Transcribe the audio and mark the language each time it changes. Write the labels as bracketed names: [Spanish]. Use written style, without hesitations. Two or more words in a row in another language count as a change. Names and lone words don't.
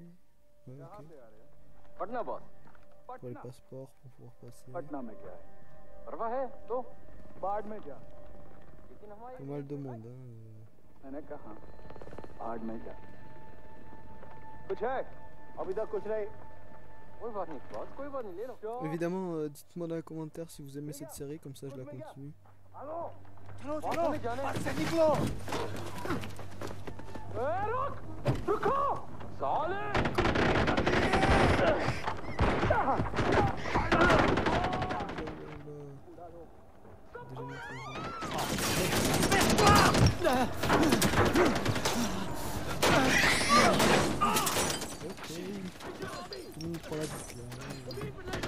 [French] Ouais, ok. [Hindi] पटना बॉस. [French] Pour les passeports, pour pouvoir passer. [Hindi] पटना में क्या है? परवाह है तो बाढ़ में जा. [French] Pas mal de monde, hein. [Hindi] मैंने कहा बाढ़ में जा. कुछ है? अभी तक कुछ नहीं. कोई बात नहीं बॉस, कोई बात नहीं ले लो. [French] Évidemment, dites-moi dans les commentaires si vous aimez cette série, comme ça je la continue. [Hindi] हेलो. चलो चलो. बस से निकलो. रुक. रुको. साले. [French] Ok. Tout le monde prend la boucle là.